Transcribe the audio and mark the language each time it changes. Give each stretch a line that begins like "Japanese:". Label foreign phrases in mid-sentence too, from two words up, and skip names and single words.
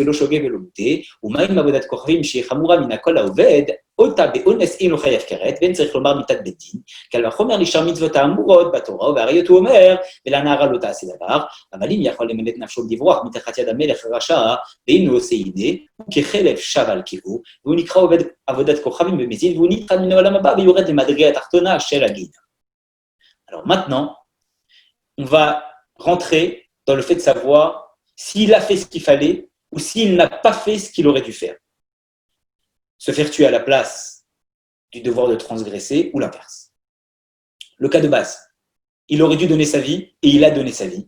Hebrew: ולא שוגה ולא מוטה, ומה עם עבודת כוכבים שהיא חמורה מן הכל העובד, אותה באונס אינו חייב כרת, ואין צריך לומר מיתת בית דין, קל וחומר נשאר מצוות האמורות בתורה, והראיות הוא אומר, ולנערה לא תעשה דבר, אבל אם יכול למלט נפשו לברוח מתחת יד המלך הרשע, ואם הוא עושה הנה, הוא כחלב שב על קהו, והוא נקרא עובד עבודת כוכבים במזיד, והוא נטרד מן העולם הבא ויורד למדרגה התחתונה של הגיהינום.
French: Alors maintenant, on va rentrer dans le fait de savoir s'il a fait ce qu'il fallait ou s'il n'a pas fait ce qu'il aurait dû faire. Se faire tuer à la place du devoir de transgresser ou l'inverse. Le cas de base, il aurait dû donner sa vie et il a donné sa vie.